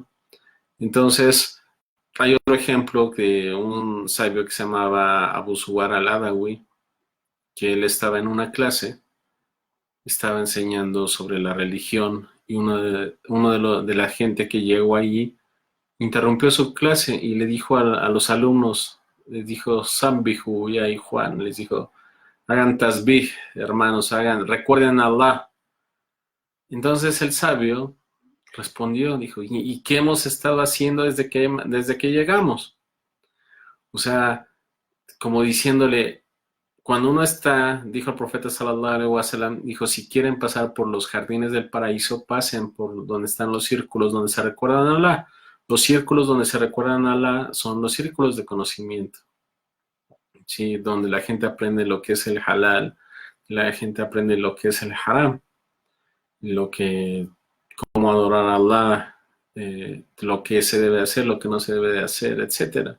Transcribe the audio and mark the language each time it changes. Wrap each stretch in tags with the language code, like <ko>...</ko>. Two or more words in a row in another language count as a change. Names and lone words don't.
<es>Entonces, hay otro ejemplo de un sabio que se llamaba Abu Zubar al-Adawi, que él estaba en una clase, estaba enseñando sobre la religión y uno de la gente que llegó allí interrumpió su clase y le dijo a los alumnos, les dijo, Sambihu ya y Juan, les dijo, hagan tasbih, hermanos, recuerden a Allah. Entonces el sabio respondió, dijo, ¿y qué hemos estado haciendo desde que llegamos? O sea, como diciéndole, cuando uno está, dijo el profeta</es> <ar>صلى الله عليه وسلم,</ar> <es>dijo, si quieren pasar por los jardines del paraíso, pasen por donde están los círculos donde se recuerdan a Allah. Los círculos donde se recuerdan a Allah son los círculos de conocimiento, ¿sí? Donde la gente aprende lo que es el halal, la gente aprende lo que es el haram, lo que, cómo adorar a Allah, lo que se debe hacer, lo que no se debe de hacer, etcétera.</es>